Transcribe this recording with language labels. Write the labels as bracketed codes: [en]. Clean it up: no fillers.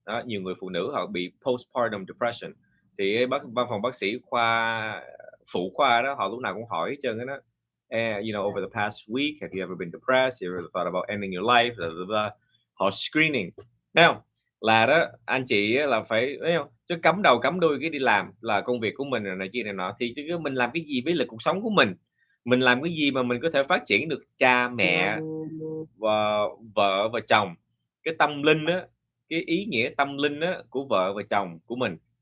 [vi] Đó, nhiều người phụ nữ họ bị postpartum depression. Thì văn phòng bác sĩ phụ khoa đó, họ lúc nào cũng hỏi hết trơn đó. [en] Over the past week, have you ever been depressed? Have you ever thought about ending your life? Blah, blah, blah. [vi] Họ screening, thấy không? Là đó, anh chị là phải, thấy không? Chứ cắm đầu cắm đuôi cái đi làm là công việc của mình rồi này kia này nọ, thì chứ mình làm cái gì với là cuộc sống của mình làm cái gì mà mình có thể phát triển được cha mẹ và vợ và chồng, cái tâm linh á, cái ý nghĩa tâm linh á của vợ và chồng của mình.